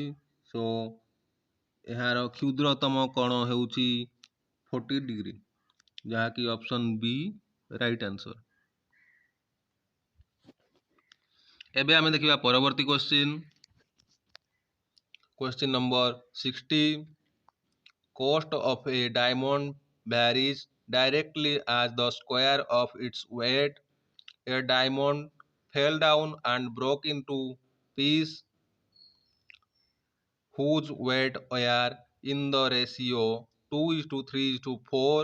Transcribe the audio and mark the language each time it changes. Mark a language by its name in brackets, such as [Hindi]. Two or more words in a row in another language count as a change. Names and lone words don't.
[Odia] ସୋ ଏହାର କ୍ଷୁଦ୍ରତମ କୋଣ ହେଉଛି 40 ଡିଗ୍ରୀ ଯାହା କି [English] option B right answer. [Odia] ଏବେ ଆମେ ଦେଖିବା ପରବର୍ତ୍ତୀ କ୍ୱେଶ୍ଚନ। [English] question number 60. Cost of a diamond varies directly as the square of its weight. A diamond fell down and broke into pieces whose weight were in the ratio 2:3:4.